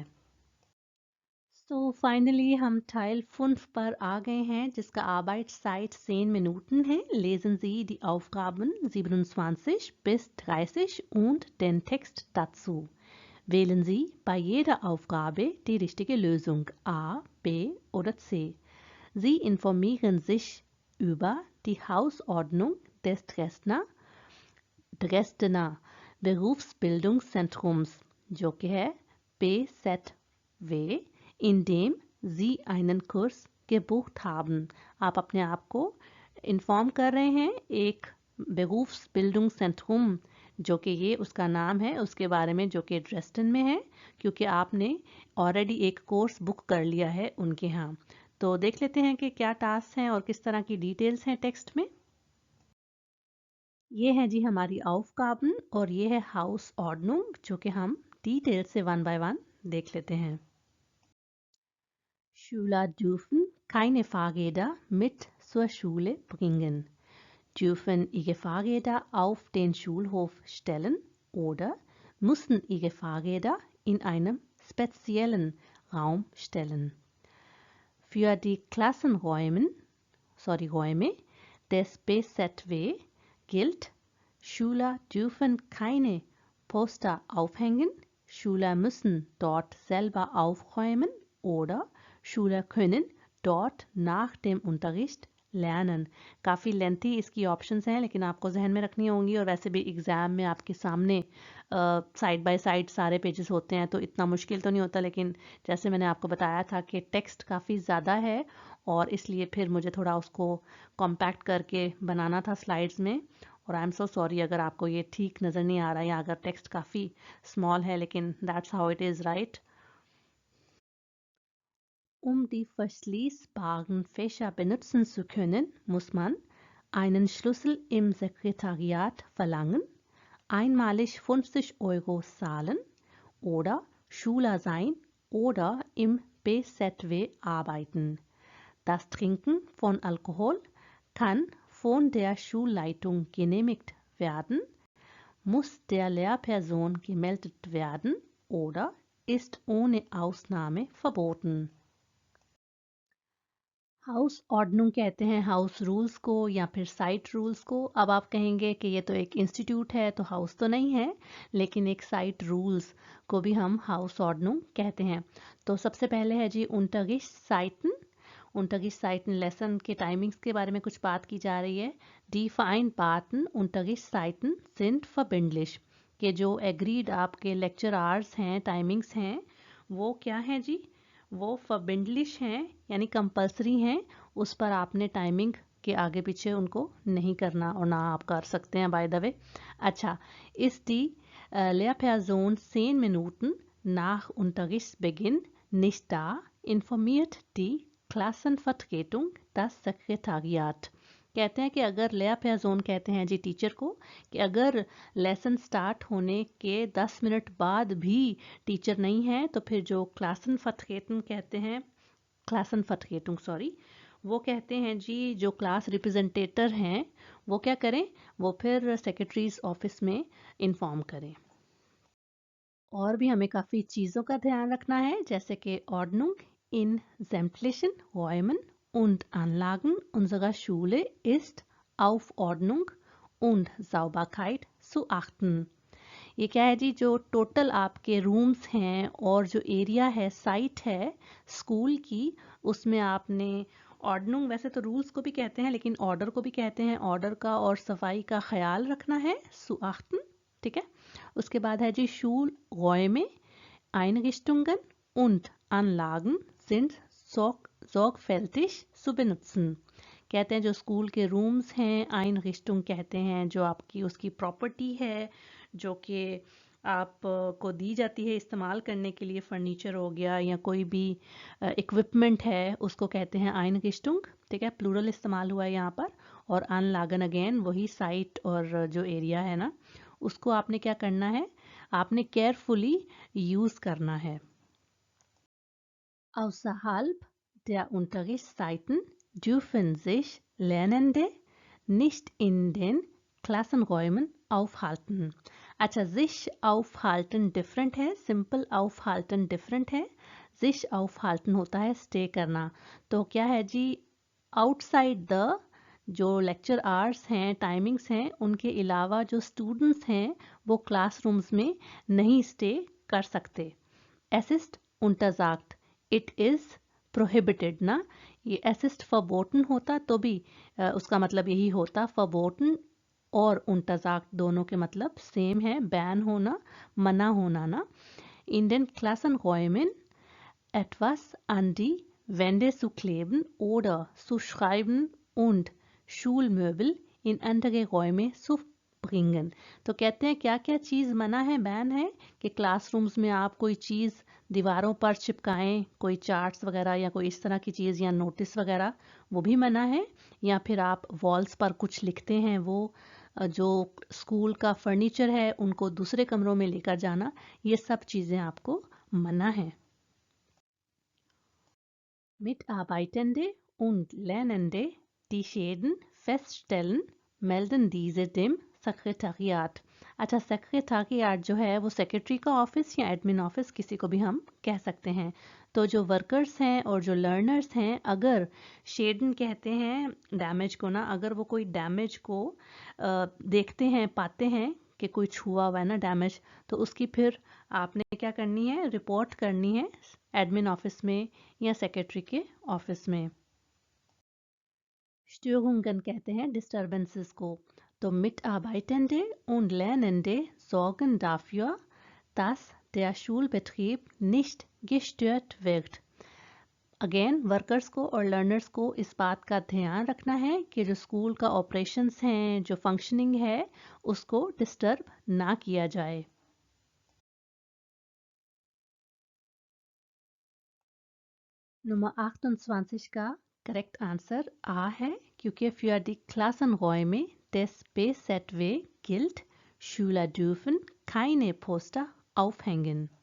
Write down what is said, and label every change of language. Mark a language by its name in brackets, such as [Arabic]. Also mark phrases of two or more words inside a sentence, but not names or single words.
[English] so finally [Hindi] हम Teil 5 पर आ गए हैं, जिसका [German] Arbeitszeit 10 Minuten [Hindi] है। [German] Lesen Sie die Aufgaben 27 bis 30 und den Text dazu। Wählen Sie bei jeder Aufgabe die richtige Lösung A, B oder C। Sie informieren sich über die Hausordnung des Dresdner Berufsbildungszentrums, [Hindi] जो कि है [German] BZW, in dem Sie einen Kurs gebucht haben. [Hindi] आप अपने आप को इन्फॉर्म कर रहे हैं एक Berufsbildungszentrum, जो कि ये उसका नाम है, उसके बारे में, जो कि ड्रेस्टन में है, क्योंकि आपने ऑलरेडी एक [English] course book [Hindi] कर लिया है उनके यहाँ। तो देख लेते हैं कि क्या टास्क हैं और किस तरह की डिटेल्स हैं टेक्स्ट में। ये है जी हमारी Aufgaben और ये है Hausordnung, जो कि हम डिटेल से [English] one by one [Hindi] देख लेते हैं। [German] Schüler dürfen keine Fahrräder mit zur Schule bringen, dürfen ihre Fahrräder auf den Schulhof stellen oder müssen ihre Fahrräder in einem speziellen Raum stellen. Für die Räume des BZW gilt, Schüler dürfen keine Poster aufhängen, Schüler müssen dort selber aufräumen oder Schüler können dort nach dem Unterricht lernen। [Hindi] काफ़ी लेंथी इसकी ऑप्शंस हैं, लेकिन आपको जहन में रखनी होंगी, और वैसे भी एग्ज़ाम में आपके सामने [English] side by side [Hindi] सारे पेजेस होते हैं, तो इतना मुश्किल तो नहीं होता, लेकिन जैसे मैंने आपको बताया था कि टेक्स्ट काफ़ी ज़्यादा है, और इसलिए फिर मुझे थोड़ा उसको कॉम्पैक्ट करके बनाना था स्लाइड्स में। और [English] I am so sorry [Hindi] अगर आपको ये ठीक नज़र नहीं आ रहा है या अगर टेक्स्ट काफ़ी स्मॉल है, लेकिन [English] that's how it is, right. [German] Um die verschließbaren Fächer benutzen zu können, muss man einen Schlüssel im Sekretariat verlangen, einmalig 50 € zahlen oder Schüler sein oder im BZW arbeiten. Das Trinken von Alkohol kann von der Schulleitung genehmigt werden, muss der Lehrperson gemeldet werden oder ist ohne Ausnahme verboten. Hausordnung [Hindi] कहते हैं [English] house rules [Hindi] को या फिर [English] site rules [Hindi] को। अब आप कहेंगे कि ये तो एक इंस्टीट्यूट है तो हाउस तो नहीं है, लेकिन एक [English] site rules [Hindi] को भी हम [German] Hausordnung [Hindi] कहते हैं। तो सबसे पहले है जी Unterrichtszeiten लेसन के टाइमिंग्स के बारे में कुछ बात की जा रही है। [German] Die vereinbarten Unterrichtszeiten sind verbindlich, [Hindi] के जो एग्रीड आपके [English] lecture hours [Hindi] हैं, टाइमिंग्स हैं, वो क्या है जी, वो फबिंडलिश हैं, यानी कंपलसरी हैं। उस पर आपने टाइमिंग के आगे पीछे उनको नहीं करना, और ना आप कर सकते हैं [English] by the way. [Hindi] अच्छा, [German] ist die Lehrperson 10 Minuten nach Unterrichtsbeginn nicht da, informiert die Klassenvertretung das Sekretariat। [Hindi] कहते हैं कि अगर लेयरपर्सन कहते हैं जी टीचर को कि अगर [English] lesson start [Hindi] होने के 10 मिनट बाद भी टीचर नहीं है, तो फिर जो क्लासनफर्टरेटुंग कहते हैं, वो कहते हैं जी जो [English] class representator [Hindi] हैं वो क्या करें, वो फिर [English] secretary's office [Hindi] में इन्फॉर्म करें। और भी हमें काफ़ी चीज़ों का ध्यान रखना है, जैसे कि [German] Ordnung in sämtlichen Räumen und Anlagen unserer Schule ist auf Ordnung und Sauberkeit zu achten। [Hindi] ये क्या है जी, जो टोटल आपके रूम्स हैं और जो एरिया है, साइट है स्कूल की, उसमें आपने ऑर्डनिंग, वैसे तो रूल्स को भी कहते हैं लेकिन ऑर्डर को भी कहते हैं, ऑर्डर का और सफाई का ख्याल रखना है, सुआख्तन, ठीक है। उसके बाद है जी [German] Schulräume, Einrichtungen und Anlagen sind sorgfältig zu benutzen। [Hindi] कहते हैं जो स्कूल के रूम्स हैं, Einrichtung कहते हैं जो आपकी उसकी प्रॉपर्टी है, जो कि आपको दी जाती है इस्तेमाल करने के लिए, फर्नीचर हो गया या कोई भी इक्विपमेंट है, उसको कहते हैं Einrichtung, ठीक है, प्लूरल इस्तेमाल हुआ है यहाँ पर। और Anlagen अगेन वही साइट और जो एरिया है ना, उसको आपने क्या करना है, आपने [English] carefully use [Hindi] करना है। [German] Außerhalb der Unterrichtszeiten dürfen sich Lernende nicht in den Klassenräumen aufhalten। [Hindi] अच्छा, [German] sich aufhalten [Hindi] डिफरेंट है, सिंपल aufhalten डिफरेंट है। [German] sich aufhalten [Hindi] होता है स्टे करना। तो क्या है जी, [English] outside the [Hindi] जो [English] lecture hours [Hindi] हैं, टाइमिंग्स हैं, उनके अलावा जो स्टूडेंट्स हैं वो क्लासरूम्स में नहीं स्टे कर सकते। असिस्ट untersagt, [English] it is prohibited [Hindi] ना, ये असिस्ट verboten होता तो भी उसका मतलब यही होता, verboten और untersagt दोनों के मतलब सेम है, बैन होना, मना होना ना। [German] In den Klassenräumen etwas an die Wände zu kleben oder zu schreiben und Schulmöbel in andere Räume zu bringen। [Hindi] तो कहते हैं क्या क्या चीज़ मना है, बैन है, कि क्लासरूम्स में आप कोई चीज़ दीवारों पर चिपकाएं, कोई चार्ट्स वगैरह या कोई इस तरह की चीज़ या नोटिस वगैरह, वो भी मना है। या फिर आप वॉल्स पर कुछ लिखते हैं, वो जो स्कूल का फर्नीचर है उनको दूसरे कमरों में लेकर जाना, ये सब चीज़ें आपको मना है। [German] Mitarbeitende und Lernende, die Schäden feststellen, melden diese dem सेक्रेटरियाट। [Hindi] अच्छा, सेक्रेटरियाट जो है वो सेक्रेटरी का ऑफिस या [English] admin office [Hindi] किसी को भी हम कह सकते हैं। तो जो वर्कर्स हैं और जो लर्नर्स हैं, अगर शेडन कहते हैं डैमेज को ना, अगर वो कोई डैमेज को देखते हैं, पाते हैं कि कोई छुआ हुआ है ना डैमेज, तो उसकी फिर आपने क्या करनी है, रिपोर्ट करनी है [English] admin office [Hindi] में या [English] secretary's office [Hindi] में। Störungen कहते हैं डिस्टर्बेंसेस को। [German] तो Mitarbeitende und Lernende sorgen dafür, dass der Schulbetrieb nicht gestört wird। [Hindi] अगेन वर्कर्स को और लर्नर्स को इस बात का ध्यान रखना है कि जो स्कूल का ऑपरेशंस हैं, जो फंक्शनिंग है, उसको डिस्टर्ब ना किया जाए। [German] Nummer 28 का [English] correct answer [Hindi] आ है, क्योंकि [German] für die Klassenräume des BZW gilt, Schüler dürfen keine Poster aufhängen।